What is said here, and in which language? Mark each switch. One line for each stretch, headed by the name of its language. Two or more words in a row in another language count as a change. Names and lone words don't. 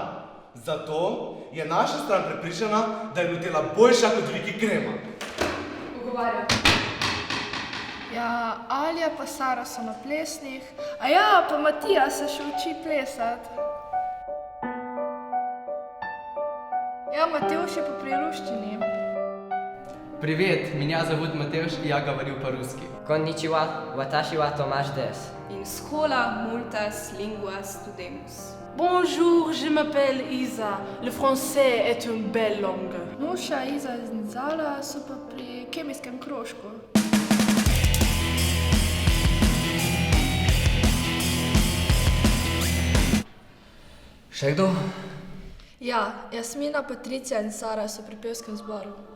Slovenian: Zato je naša stran prepričana, da je Nutella boljša kot Viki krema. Pogovarjam. Ja, Alja pa Sara so na plesnih, a ja, pa Matija se še uči plesati. Ja, Matevš je pa pri ruščini.
Russian: Привет, меня зовут Матеуш, и я говорю по-русски.
Japanese: こんにちは、私は Tomasz です.
Latin: In schola multas linguas studemus.
French: Bonjour, je m'appelle Isa. Le français est une belle langue.
Slovenian: Nuša, Iza in Zala so pa pri kemijskem krožku. Še kdo? Ja, Jasmina, Patricija in Sara so pri pevskem zboru.